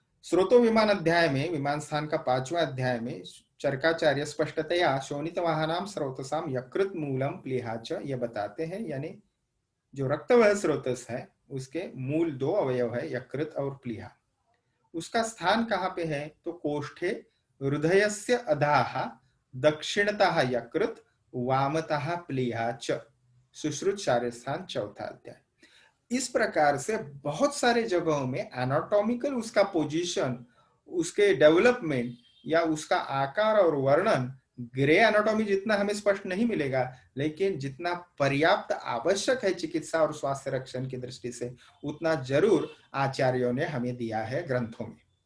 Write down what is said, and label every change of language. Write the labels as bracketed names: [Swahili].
[Hindi] स्रोतो विमान अध्याय में, विमान स्थान का 5वां अध्याय में चरकाचार्य स्पष्टतया [Sanskrit] शोणितवाहनाम स्रोतसाम यकृत मूलम प्लीहाच [Hindi] ये बताते हैं, यानी जो रक्तवह स्रोतस है उसके मूल 2 अवयव है यकृत और प्लीहा। उसका स्थान कहाँ पे है? [Sanskrit] तो कोष्ठे हृदयस्य अधाः दक्षिणतः यकृत वामतः प्लीहा च। [Hindi] सुश्रुत शास्त्रस्थान 4था अध्याय। इस प्रकार से बहुत सारे जगहों में एनाटॉमिकल उसका पोजीशन, उसके डेवलपमेंट या उसका आकार और वर्णन ग्रे एनाटॉमी जितना हमें स्पष्ट नहीं मिलेगा, लेकिन जितना पर्याप्त आवश्यक है चिकित्सा और स्वास्थ्य रक्षण की दृष्टि से उतना जरूर आचार्यों ने हमें दिया है ग्रंथों में।